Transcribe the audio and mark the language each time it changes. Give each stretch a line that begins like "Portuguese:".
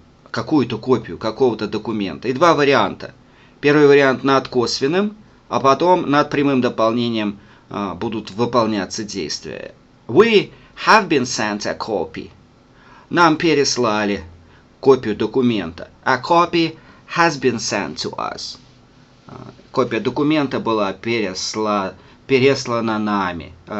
Russian: Какую-то копию какого-то документа. И два варианта. Первый вариант над косвенным, а потом над прямым дополнением будут выполняться действия.
English: We have been sent a copy.
Russian: Нам переслали копию документа.
English: A copy has been sent to us.
Russian: Копия документа была переслана нами.